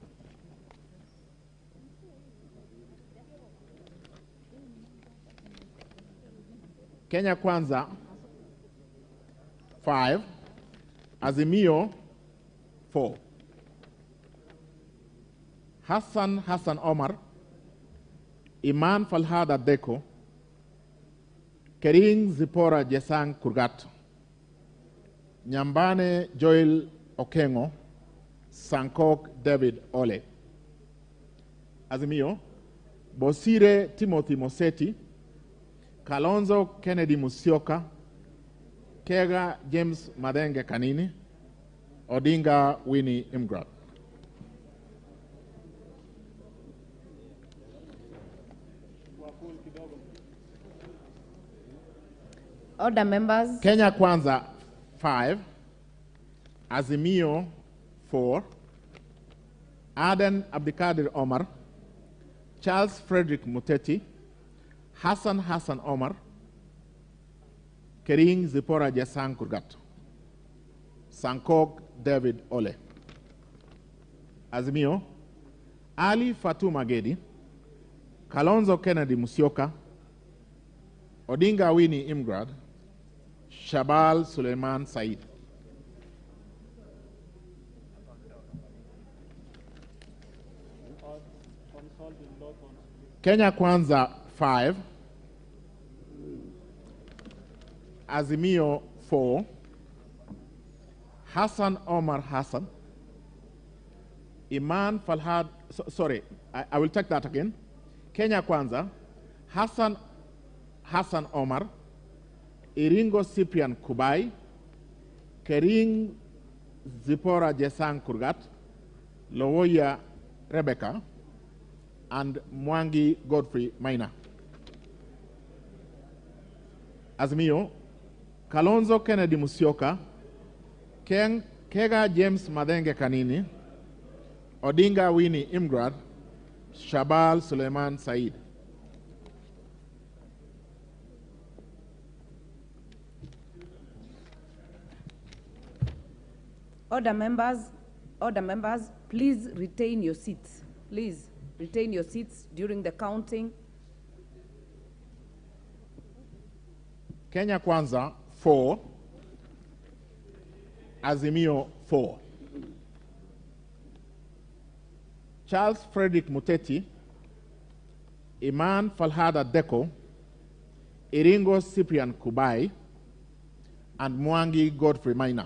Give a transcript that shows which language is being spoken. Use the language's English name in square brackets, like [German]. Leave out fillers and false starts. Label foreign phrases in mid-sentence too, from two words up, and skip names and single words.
[English] Kenya Kwanza 5, Azimio 4. Hassan Omar, Iman Falhada Deko, Kering Zipora Jesang Kurgat, Nyambane Joel Okengo, Sankok David Ole. Azimio, Bosire Timothy Moseti, Kalonzo Kennedy Musyoka, Kega James Madenge Kanini, Odinga Winnie Imgrad. Order members. Kenya Kwanza 5, Azimio 4, Aden Abdikadir Omar, Charles Frederick Muteti, Hassan Omar, Kering Zipora Jesang Kurgat, Sankok David Ole. Azimio, Ali Fatuma Gedi, Kalonzo Kennedy Musyoka, Odinga Winnie Imgrad, Shabal Suleiman Said. Kenya Kwanza 5, Azimio 4, Hassan Omar Hassan, Iman Falhad, sorry, I will take that again. Kenya Kwanza, Hassan Omar, Iringo Cyprian Kubai, Kering Zipora Jesang Kurgat, Lowoya Rebecca, and Mwangi Godfrey Maina. Azimio, Kalonzo Kennedy Musyoka, Kega James Madenge Kanini, Odinga Winnie Imgrad, Shabal Suleiman Said. Order members, please retain your seats. Please retain your seats during the counting. Kenya Kwanza 4, Azimio 4. Charles Frederick Muteti, Iman Falhada Deko, Iringo Cyprian Kubai, and Mwangi Godfrey Maina.